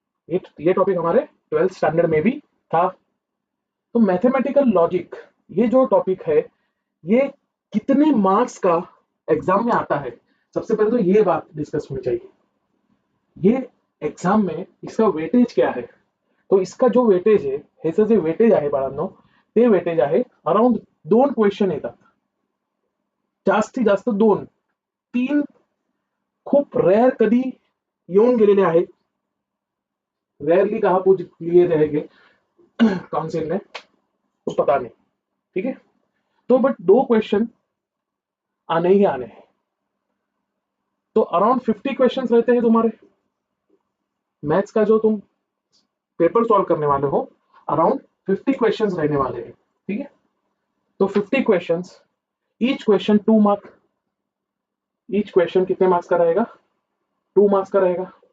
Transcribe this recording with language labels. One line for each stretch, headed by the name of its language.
Hindi: ये टॉपिक हमारे 12th standard में भी था। तो मैथमेटिकल लॉजिक ये जो टॉपिक है, ये कितने मार्क्स का एग्जाम में आता है, सबसे पहले तो ये बात डिस्कस होनी चाहिए। ये एग्जाम में इसका वेटेज क्या है?
Marathi: तो इसका जो वेटेज आहे, ह्याचं जे वेटेज आहे बाळांनो, ते वेटेज आहे अराउंड 2 क्वेश्चन येतात, जास्तीत जास्त 2, 3 खूप रेअर कधी येऊन गेलेले आहेत,
Hindi: रेयरली कहा पूछ लिए रहेंगे काउंसिल ने, कुछ पता नहीं। ठीक है, तो बट 2 क्वेश्चन आने ही आने हैं। तो अराउंड 50 क्वेश्चंस रहते हैं तुम्हारे मैथ्स का, जो तुम पेपर सॉल्व करने वाले हो, अराउंड 50 क्वेश्चंस रहने वाले हैं। ठीक है, तो 50 questions, each question 2 mark, each question कितने मार्क्स का रहेगा? 2 मार्क्स का रहेगा।